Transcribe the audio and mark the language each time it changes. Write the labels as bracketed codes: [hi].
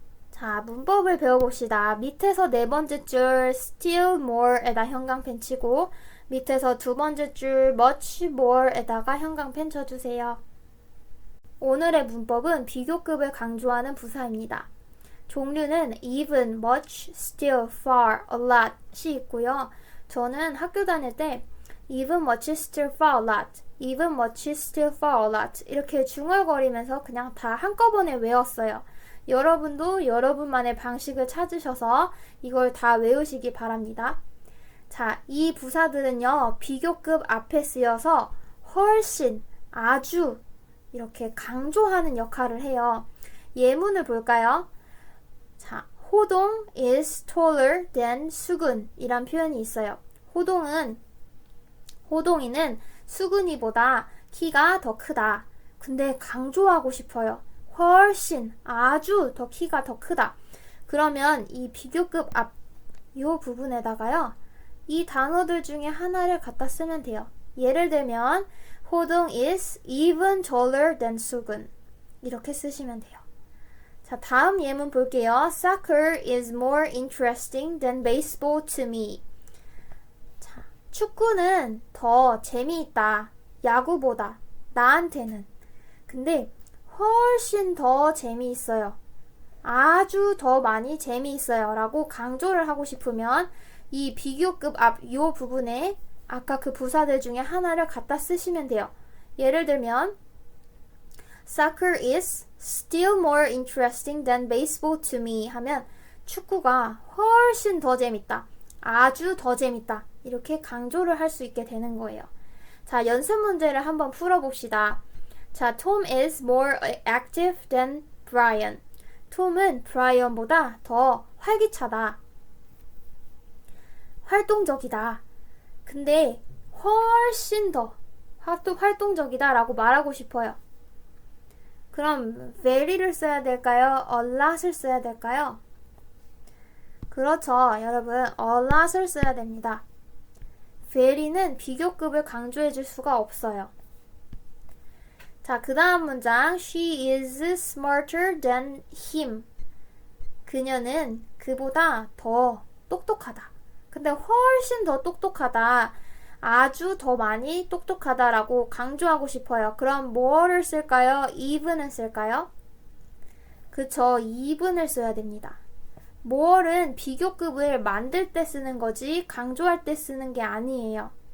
[ko] 자, 문법을 배워봅시다. 밑에서 네 번째 줄 still more에다 형광펜 치고 밑에서 두 번째 줄 much more에다가 형광펜 쳐주세요. 오늘의 문법은 비교급을 강조하는 부사입니다. 종류는 even, much, still, far, a lot이 있고요. 저는 학교 다닐 때 even, much, still, far, a lot, even, much, still, far, a lot 이렇게 중얼거리면서 그냥 다 한꺼번에 외웠어요. 여러분도 여러분만의 방식을 찾으셔서 이걸 다 외우시기 바랍니다. 자, 이 부사들은요, 비교급 앞에 쓰여서 훨씬, 아주 이렇게 강조하는 역할을 해요. 예문을 볼까요? 자, 호동 [en] is taller than [ko] 수근 이란 표현이 있어요. 호동이는 수근이보다 키가 더 크다. 근데 강조하고 싶어요. 훨씬, 아주 더 키가 더 크다. 그러면 이 비교급 앞, 이 부분에다가요, 이 단어들 중에 하나를 갖다 쓰면 돼요. 예를 들면 호동 [en] is even taller than [ko] 수근 이렇게 쓰시면 돼요. 자, 다음 예문 볼게요. [en] Soccer is more interesting than baseball to me. [ko] 자, 축구는 더 재미있다. 야구보다 나한테는. 근데 훨씬 더 재미있어요. 아주 더 많이 재미있어요. 라고 강조를 하고 싶으면 이 비교급 앞 요 부분에 아까 그 부사들 중에 하나를 갖다 쓰시면 돼요. [en] 예를 들면 Soccer is still more interesting than baseball to me [ko] 하면 축구가 훨씬 더 재밌다. 아주 더 재밌다. 이렇게 강조를 할 수 있게 되는 거예요. 자, 연습 문제를 한번 풀어봅시다. [en] 자, Tom is more active than Brian. [ko] 톰은 브라이언보다 더 활기차다. 활동적이다. 근데 훨씬 더 활동적이다 라고 말하고 싶어요. 그럼 very를 써야 될까요? a lot을 써야 될까요? 그렇죠. 여러분, a lot을 써야 됩니다. very는 비교급을 강조해 줄 수가 없어요. 자, 그 다음 문장 [en] She is smarter than him. [ko] 그녀는 그보다 더 똑똑하다. 근데 훨씬 더 똑똑하다. 아주 더 많이 똑똑하다라고 강조하고 싶어요. 그럼 뭐를 쓸까요? even을 쓸까요? 그쵸, even을 써야 됩니다. more은 비교급을 만들 때 쓰는 거지 강조할 때 쓰는 게 아니에요.